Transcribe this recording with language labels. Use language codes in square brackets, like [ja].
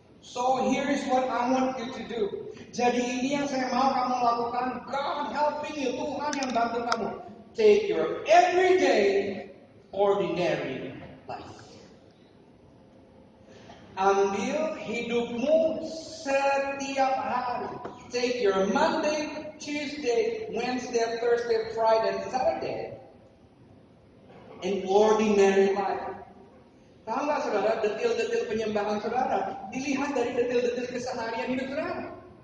[en] So here is what I want you to do. [id] Jadi ini yang saya mau kamu lakukan. [en] God helping you, [id] Tuhan yang bantu kamu. [en] Take your everyday ordinary life. [id] Ambil hidupmu setiap hari. [en] Take your Monday, Tuesday, Wednesday, Thursday, Friday, and Saturday. An ordinary life. [id] Tahu nggak saudara, detil-detil penyembahan saudara dilihat dari detil-detil keseharian hidup saudara.